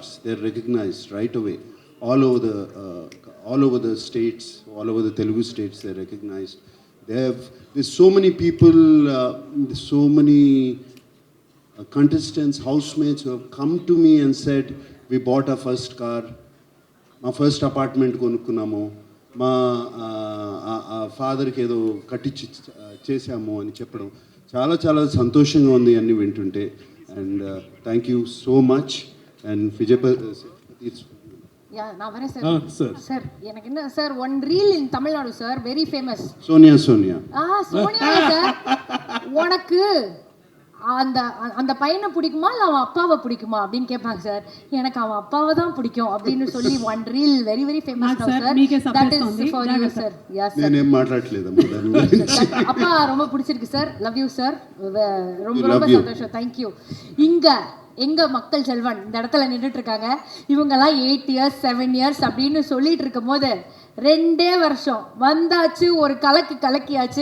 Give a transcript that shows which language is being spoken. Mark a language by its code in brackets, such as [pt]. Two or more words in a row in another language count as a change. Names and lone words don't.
[en] They're recognized right away all over the states, all over the Telugu states. They're recognized. There's so many people, there's so many contestants, housemates who have come to me and said, we bought our first car, [te] మా [en] first apartment [te] కొనుక్కున్నాము, మా ఫాదర్కి ఏదో కట్టించి చేశాము అని చెప్పడం చాలా చాలా సంతోషంగా ఉంది అన్ని వింటుంటే. [en] and thank you so much. and Vijayapathi [ta] நான் வரேன் சார். சார் எனக்கு என்ன சார், [en] one reel in Tamil Nadu [ta] சார், [en] very famous. [ta] சோனியா சோனியா சார், உனக்கு அந்த அந்த பையனை பிடிக்குமா இல்லை அவன் அப்பாவை பிடிக்குமா அப்படின்னு கேட்பாங்க சார். எனக்கு அவன் அப்பாவை தான் பிடிக்கும் அப்படின்னு சொல்லி [en] one reel very very famous [ta] சார். [en] that is for you sir. yes sir. [te] నేనేం మాట్లాడలేదు. [ta] அப்பா ரொம்ப பிடிச்சிருக்கு சார். [en] love you [ta] சார். ரொம்ப ரொம்ப சந்தோஷம். [en] thank you. [ta] இங்க எங்க மக்கள் செல்வன் இந்த இடத்துல நின்றுட்டு இருக்காங்க. இவங்கெல்லாம் [en] 8 years 7 years [ta] அப்படின்னு சொல்லிட்டு இருக்கும் போது 2 வருஷம் வந்தாச்சு, ஒரு கலக்கியாச்சு.